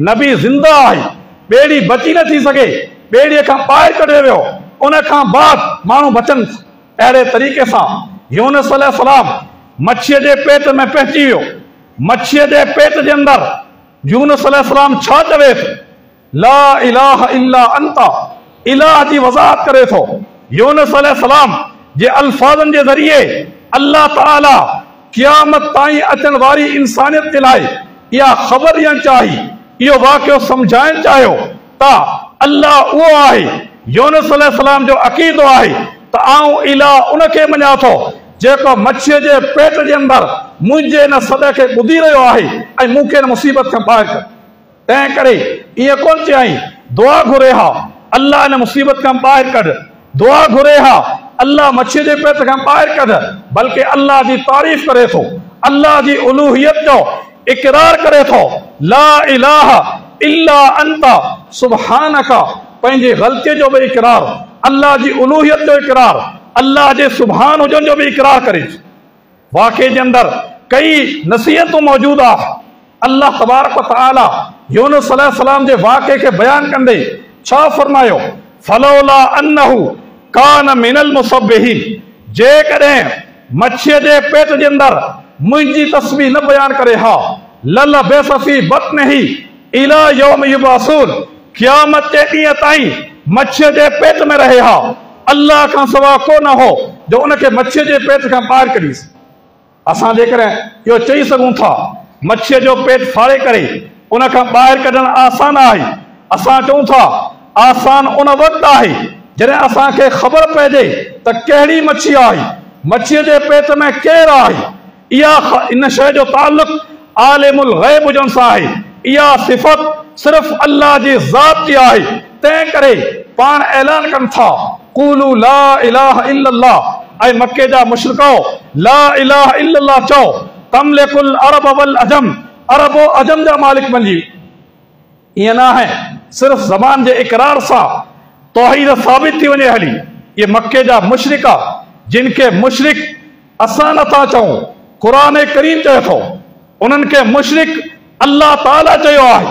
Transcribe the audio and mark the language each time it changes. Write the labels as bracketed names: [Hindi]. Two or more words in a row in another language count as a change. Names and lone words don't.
[Sindhi] नबी ज़िंदा आहे, ॿेड़ी बची नथी सघे, ॿेड़ीअ खां ॿाहिरि कढियो वियो, उन खां बाद माण्हू बचनि। अहिड़े तरीक़े सां यूनुस अलैहिस्सलाम मच्छीअ जे पेट में पहुची वियो। मच्छीअ जे पेट जे अंदरि यूनुस अलैहिस्सलाम छा चवे थो? [Arabic] لا إله إلا أنت, [Sindhi] इलाह जी वज़ाहत करे थो। यूनुस अलैहिस्सलाम जे अल्फाज़नि जे ज़रिए अल्लाह ताला क़यामत ताईं अचण वारी इंसानियत जे लाइ इहा ख़बर ॾियणु चाही, इहो वाक़ियो सम्झाइणु चाहियो त अल्लाह उहो आहे। यूनुस अलैहिस्सलाम जो अक़ीदो आहे त आऊं इलाह उनखे मञा थो जेको मच्छीअ जे पेट जे अंदरि मुंहिंजे हिन सॾ खे ॿुधी रहियो आहे ऐं मूंखे हिन मुसीबत खां ॿाहिरि कर। तंहिं करे ईअं कोन चयईं दुआ घुरे हा अल्लाह हिन मुसीबत खां ॿाहिरि कढ, दुआ घुरे हा अल्लाह मच्छीअ जे पेट खां ॿाहिरि कढ, बल्कि अल्लाह जी तारीफ़ करे थो, अल्लाह जी उलूहियत जो इक़रार करे थो। [Arabic] لا إله إلا أنت سبحانك, [Sindhi] पंहिंजी ग़लतीअ जो बि इक़रार, अल्लाह जी उलूहियत जो इक़रार, अल्लाह जे सुभान हुजण जो बि इक़रार करे। वाक़े जे अंदरि कई नसीहतूं मौजूद आहे। अल्लाह तबारक व तआला यूनुस अलैहिस्सलाम जे वाक़े खे बयान कंदे छा फरमायो? [Arabic] فلولا أنه كان من المسبحين, [Sindhi] जेकॾहिं मच्छीअ जे पेट जे अंदरि मुंहिंजी तस्बीह न बयान करे हा [Arabic] للبث في بطنه إلى يوم يبعثون, [Sindhi] क़यामत जे ॾींहं ताईं मच्छीअ जे पेट में रहे हा। अल्लाह खां सवा को न हो जो उनखे मच्छीअ जे पेट खां ॿाहिरि कढीसि। असां जेकॾहिं इहो चई सघूं था मच्छीअ जो पेट फाड़े करे उन खां ॿाहिरि कढणु आसान आहे, असां चऊं था आसान उन वक़्तु आहे जॾहिं असांखे ख़बर पइजे त कहिड़ी मच्छी आहे, मच्छीअ जे पेट में केरु आहे। इहा इन शइ जो ताल्लुक़ [Arabic] عالم الغيب [Sindhi] हुजण सां आहे। इहा सिफ़त सिर्फ़ अल्लाह जी ज़ात जी आहे। तंहिं करे पाण ऐलान कनि था [Arabic] قولوا لا إله إلا الله [Sindhi] ऐं मके जा मुशरिको [Arabic] لا إله إلا الله [Sindhi] चओ [Arabic] تملكوا العرب والعجم, [Sindhi] अरब अजम जा मालिक बणिजी। ईअं न आहे सिर्फ़ ज़बान जे इक़रार सां तौहीद साबित थी वञे हली। ये मके जा मुशरिक आहे, जिन खे मुशरिक असां नथा चऊं, क़ुरान करीम चए थो उन्हनि खे मुशरिक अल्लाह ताला चयो आहे।